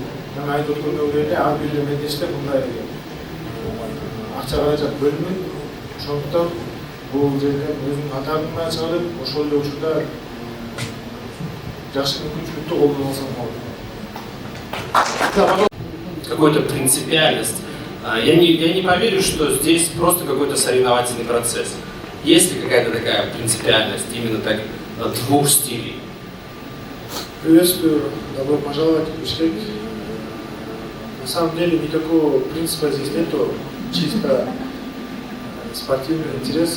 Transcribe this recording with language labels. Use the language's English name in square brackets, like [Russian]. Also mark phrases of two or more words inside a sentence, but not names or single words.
[Kyrgyz] Мен айтып өткөндөй эле ар бир мелдеште мындай акча каражат бөлүнөт. Ошондуктан бул жерден өзүнүн атагына чыгарып, ошол эле учурда жакшы мүмкүнчүлүктү колдоно алсам болот. [Russian] Какой-то принципиальность. Я не поверю, что здесь просто какой-то соревновательный процесс. Есть ли какая-то такая принципиальность именно так двух стилей? Приветствую, добро пожаловать в Бишкек. На самом деле никакого принципа здесь нету, чисто спортивный интерес.